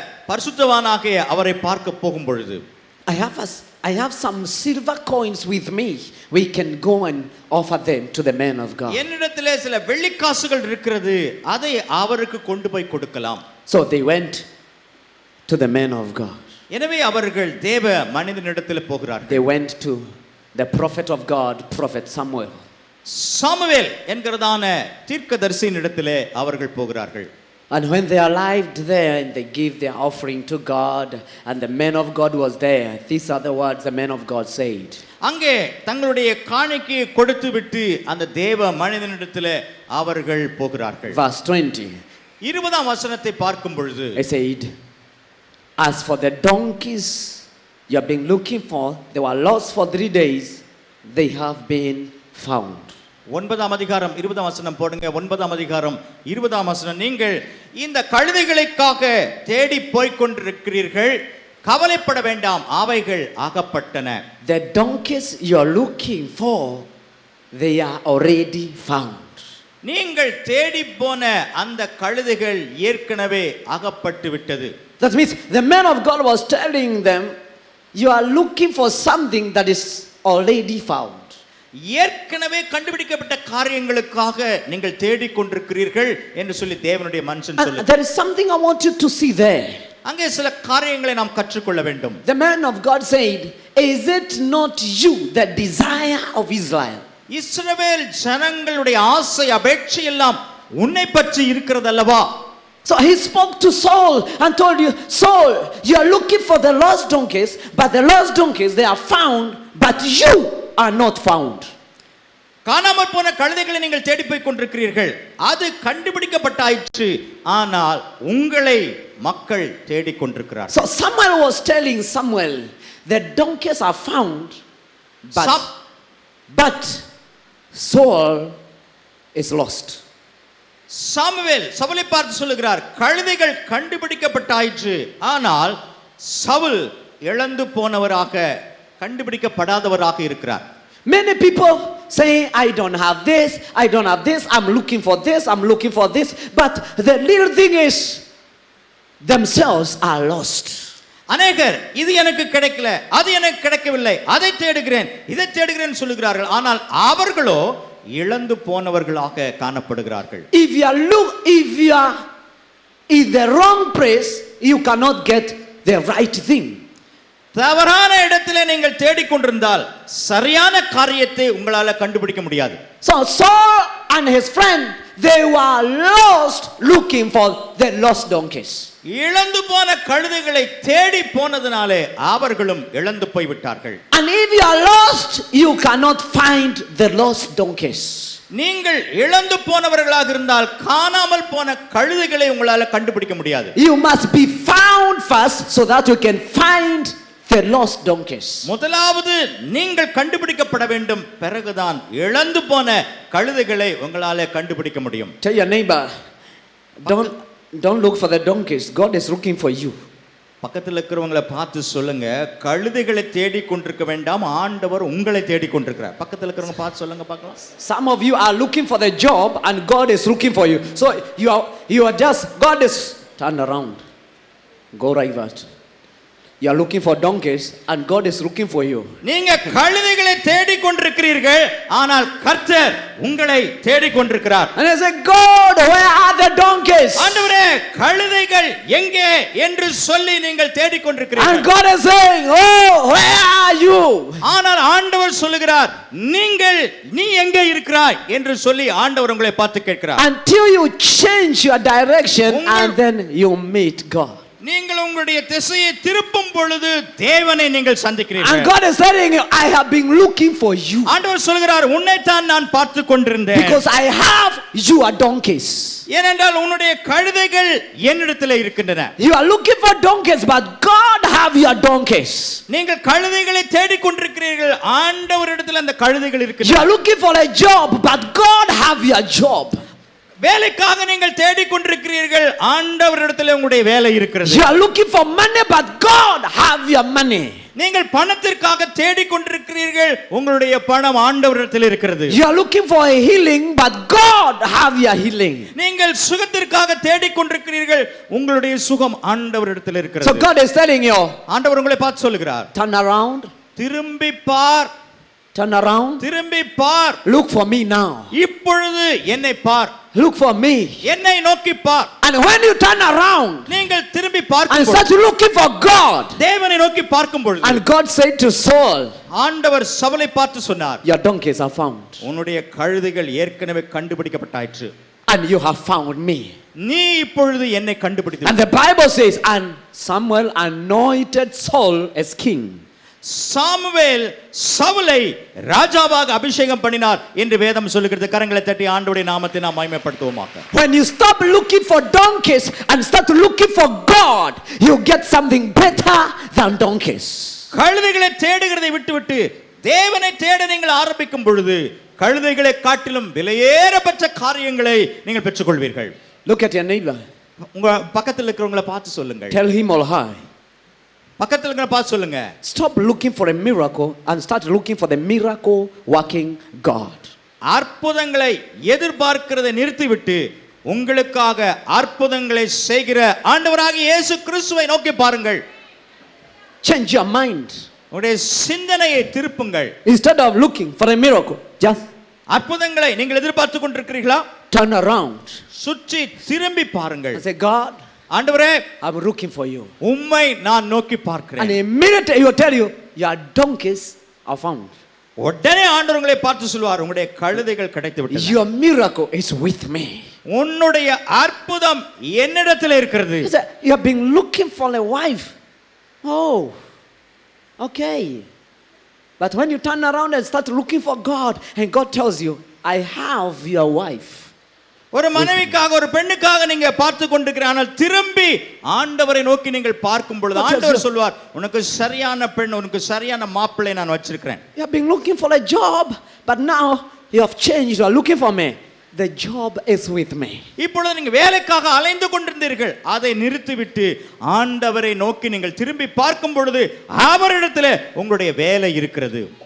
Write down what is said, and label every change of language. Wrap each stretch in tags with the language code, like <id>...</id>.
<ta>பரிசுத்தவானாக அவரை பார்க்க போகும் பொழுது,</ta> <en>I have some silver coins with me. We can go and offer them to the man of God.</en> <ta>என்னிடத்திலே சில வெள்ளிக்காசுகள் இருக்கிறது, அதை அவருக்கு கொண்டு போய் கொடுக்கலாம்.</ta> <en>So they went to the man of God.</en> <ta>எனவே அவர்கள் தேவ மனிதனிடத்தில் போகிறார்கள்.</ta> <en>They went to the prophet of God, prophet Samuel.</en> <ta>Samuel என்கிறதான தீர்க்கதரிசியினிடத்திலே அவர்கள் போகிறார்கள்.</ta> <en>And when they arrived there and they gave their offering to God and the man of God was there, these are the words the man of God said.</en> <ta>அங்கே தங்களுடைய காணிக்கையை கொடுத்து விட்டு அந்த தேவ மனிதனிடத்திலே அவர்கள் போகிறார்கள்.</ta> <en>Verse 20.</en> <ta>20ஆம் வசனத்தை பார்க்கும் பொழுது,</ta> <en>I said, as for the donkeys you have been looking for, they were lost for 3 days, they have been found.</en> <ta>9ஆம் அதிகாரம் 20ஆம் வசனம் போடுங்க. 9ஆம் அதிகாரம் 20ஆம் வசனம், நீங்கள் இந்த கழுதைகளுக்காக தேடி போய்க் கொண்டிருக்கிறீர்கள், கவலைப்பட வேண்டாம், அவைகள் ஆகப்பட்டன.</ta> <en>The donkeys you are looking for, they are already found.</en> <ta>நீங்கள் தேடி போன அந்த கழுதைகள் ஏற்கனவே அகப்பட்டு விட்டது.</ta> <en>That means the man of God was telling them, you are looking for something that is already found.</en> <ta>ஏற்கனவே கண்டுபிடிக்கப்பட்ட காரியங்களுக்காக நீங்கள் தேடிக் கொண்டிருக்கிறீர்கள் என்று சொல்லி தேவனுடைய மனுஷன் சொல்லு.</ta> <en>There is something I want you to see there.</en> <ta>அங்கே சில காரியங்களை நாம் கற்றுக்கொள்ள வேண்டும்.</ta> <en>The man of God said, is it not you, the desire of Israel?</en> <ta>இஸ்ரவேல் ஜனங்களுடைய ஆசை அபேட்சை எல்லாம் உன்னை பற்றி இருக்கிறது அல்லவா?</ta> <en>So he spoke to Saul and told you, Saul, you are looking for the lost donkeys, but the lost donkeys, they are found, but you are not found.</en> <ta>காணாமற் போன கழுதைகளை நீங்கள் தேடி போய் கொண்டிருக்கிறீர்கள், அது கண்டுபிடிக்கப்பட்டாயிற்று, ஆனால் உங்களை மக்கள் தேடிக் கொண்டிருக்கிறார்கள்.</ta> <en>So Samuel was telling Samuel, the donkeys are found, but Saul is lost.</en> <ta>Samuel சவுலை பார்த்து சொல்லுகிறார், கழுதைகள் கண்டுபிடிக்கப்பட்டாயிற்று, ஆனால் சவுல் இழந்து போனவராக, கண்டுபிடிக்கப்படாதவராக இருக்கிறார்.</ta> <en>Many people say, I don't have this, I don't have this, I'm looking for this, I'm looking for this, but the little thing is, themselves are lost.</en> <ta>அநேகர் இது எனக்கு கிடைக்கல, அது எனக்கு கிடைக்கவில்லை, அதை தேடுகிறேன், இதை தேடுகிறேன் சொல்லுகிறார்கள், ஆனால் அவர்களோ இழந்து போனவர்களாக காணப்படுகிறார்கள்.</ta> <en>If you are in the wrong place, you cannot get the right thing.</en> <ta>தவறான இடத்திலே நீங்கள் தேடிக்கொண்டிருந்தால் சரியான காரியத்தை உங்களால கண்டுபிடிக்க முடியாது.</ta> <en>So Saul and his friend, they were lost looking for their lost donkeys.</en> <ta>இழந்து போன கழுதைகளை தேடி போனதினாலே அவர்களும் இழந்து போய் விட்டார்கள்.</ta> <en>And if you are lost, you cannot find the lost donkeys.</en> <ta>நீங்கள் இழந்து போனவர்களாக இருந்தால் காணாமல் போன கழுதைகளை உங்களால கண்டுபிடிக்க முடியாது.</ta> <en>You must be found first so that you can find the lost donkeys.</en> <ta>முதலாவது நீங்கள் கண்டுபிடிக்கப்பட வேண்டும், பிறகுதான் இழந்து போன கழுதைகளை உங்களால கண்டுபிடிக்க முடியும்.</ta> <en>Tell your neighbor, don't look for the donkeys. God is looking for you.</en> <ta>பக்கத்தில் இருக்கிறவங்களை பார்த்து சொல்லுங்க, கழுதைகளை தேடி கொண்டிருக்க வேண்டாம், ஆண்டவர் உங்களை தேடி கொண்டிருக்கிறார். பக்கத்தில் இருக்கிறவங்க பார்த்து சொல்லுங்க பார்க்கலாம்.</ta> <en>Some of you are looking for the job and God is looking for you. So you are just, God is turn around. Go right. You are looking for donkeys and God is looking for you.</en> <ta>நீங்க கழுதைகளை தேடி கொண்டிருக்கிறீர்கள், ஆனால் கர்த்தர் உங்களை தேடி கொண்டிருக்கிறார்.</ta> <en>And I say, God, where are the donkeys?</en> <ta>ஆண்டவரே, கழுதைகள் எங்கே என்று சொல்லி நீங்கள் தேடி</ta> <en>And</en> <ta>கொண்டிருக்கிறீர்கள்.</ta> <en>God is saying, oh, where are you?</en> <ta>ஆனால் ஆண்டவர் சொல்லுகிறார், நீ எங்கே இருக்கிறாய் என்று சொல்லி ஆண்டவர் உங்களை பார்த்து கேட்கிறார்.</ta> <en>Until you change your direction and then you meet God.</en> <ta>நீங்கள் உங்களுடைய திசையை திருப்பும் பொழுது தேவனை நீங்கள் சந்திக்கிறீர்கள்.</ta> <en>And God is telling you, I have been looking for you.</en> <ta>ஆண்டவர் சொல்கிறார், உன்னைத்தான் நான் பார்த்து கொண்டிருந்தேன்.</ta> <en>Because I have your donkeys.</en> <ta>ஏனென்றால் உன்னுடைய கழுதைகள் என்னிடத்தில் இருக்கின்றன.</ta> <en>You are looking for donkeys, but God have your donkeys.</en> <ta>நீங்கள் கழுதைகளை தேடிக் கொண்டிருக்கிறீர்கள், ஆண்டவரிடத்தில் அந்த கழுதைகள்</ta> <en>You</en> <ta>இருக்கின்றன.</ta> <en>are looking for a job, but God have your job.</en> <ta>வேலைக்காக நீங்கள் தேடிக் கொண்டிருக்கிறீர்கள், ஆண்டவரிடத்தில் உங்களுடைய வேலை இருக்கிறது.</ta> <en>You are looking for money, but God have your money.</en> <ta>நீங்கள் பணத்திற்காக தேடிக் கொண்டிருக்கிறீர்கள், உங்களுடைய பணம் ஆண்டவரிடத்தில் இருக்கிறது.</ta> <en>You are looking for a healing, but God have your healing.</en> <ta>நீங்கள் சுகத்திற்காக தேடிக் கொண்டிருக்கிறீர்கள், உங்களுடைய சுகம் ஆண்டவரிடத்தில் இருக்கிறது.</ta> <en>So God is telling you,</en> <ta>ஆண்டவர் உங்களை பார்த்து சொல்லுகிறார்,</ta> <en>turn around,</en> <ta>திரும்பி பார்,</ta> <en>turn around,</en> <ta>திரும்பி பார்,</ta> <en>look for me now.</en> <ta>இப்பொழுது என்னை பார்,</ta> <en>Look for me.</en> <ta>என்னை நோக்கி பார்.</ta> <en>And when you turn around</en> <ta>நீங்கள் திரும்பி</ta> <en>and</en> <ta>பார்க்கும்</ta> <en>start</en> <ta>பொழுது,</ta> <en>looking for God,</en> <ta>தேவனை நோக்கி பார்க்கும் பொழுது,</ta> <en>and God said to Saul,</en> <ta>ஆண்டவர் சவுலை பார்த்து சொன்னார்,</ta> <en>your donkeys are found,</en> <ta>உன்னுடைய கழுதைகள் ஏற்கனவே கண்டுபிடிக்கப்பட்டாயிற்று,</ta> <en>and you have found me.</en> <ta>நீ இப்பொழுது என்னை கண்டுபிடித்து.</ta> <en>And the Bible says, and Samuel anointed Saul as king.</en> <ta>Samuel சவுலை ராஜாவாக அபிஷேகம் பண்ணினார் என்று வேதம் சொல்லுகிறது. கரங்களை தட்டி ஆண்டவருடைய நாமத்தை நாம் மகிமைப்படுத்துவோமாக.</ta> <en>When you stop looking for donkeys and start looking for God, you get something better than donkeys.</en> <ta>கழுதைகளை தேடுகிறதை விட்டுவிட்டு தேவனை தேட நீங்கள் ஆரம்பிக்கும் பொழுது கழுதைகளை காட்டிலும் விலையேறப்பட்ட காரியங்களை நீங்கள் பெற்றுக்கொள்வீர்கள்.</ta> <en>Look at your neighbor.</en> <ta>உங்க பக்கத்தில் இருக்கிறவங்களை பார்த்து சொல்லுங்க.</ta> <en>Tell him all hi.</en> <ta>பக்கத்தில் இருக்கிற பார்த்து சொல்லுங்க.</ta> <en>Stop looking for a miracle and start looking for the miracle working God.</en> <ta>அற்புதங்களை எதிர்பார்க்கிறதை நிறுத்திவிட்டு உங்களுக்காக அற்புதங்களை செய்கிற ஆண்டவராகிய இயேசு கிறிஸ்துவை நோக்கி பாருங்கள்.</ta> <en>Change your mind.</en> <ta>உங்களுடைய சிந்தனையை திருப்புங்கள்.</ta> <en>Instead of looking for a miracle, just</en> <ta>அற்புதங்களை நீங்கள் எதிர்பார்த்து கொண்டிருக்கிறீர்களா?</ta> <en>turn around</en> <ta>சுற்றி திரும்பி பாருங்கள்.</ta> <en>and say, God,</en> <ta>ஆண்டவரே,</ta> <en>I'm looking for you.</en> <ta>உம்மை நான் நோக்கி</ta> <en>And</en> <ta>பார்க்கிறேன்.</ta> <en>immediately he will tell you, your donkeys are found.</en> <ta>உடனே ஆண்டவர் உங்களை பார்த்து சொல்வார், உங்களுடைய கழுதைகள் கிடைத்து விட்டது.</ta> <en>Your miracle is with me.</en> <ta>உன்னுடைய அற்புதம் என்னிடத்தில் இருக்கிறது.</ta> <en>He said, you have been looking for a wife. Oh, okay. But when you turn around and start looking for God, and God tells you, I have your wife.</en> <ta>ஒரு மனைவிக்காக ஒரு பெண்ணுக்காக நீங்க பார்த்து கொண்டிருக்கிறீர்கள், ஆனால் திரும்பி ஆண்டவரை நோக்கி நீங்கள் பார்க்கும் பொழுது ஆண்டவர் சொல்வார், உனக்கு சரியான பெண், உனக்கு சரியான மாப்பிள்ளை நான் வச்சிருக்கிறேன்.</ta> <en>You have been looking for a job, but now you have changed. You are looking for me. The job is with me.</en> <ta>இப்பொழுது நீங்க வேலைக்காக அலைந்து கொண்டிருந்தீர்கள், அதை நிறுத்திவிட்டு ஆண்டவரை நோக்கி நீங்கள் திரும்பி பார்க்கும் பொழுது அவரிடத்தில் உங்களுடைய வேலை இருக்கிறது.</ta>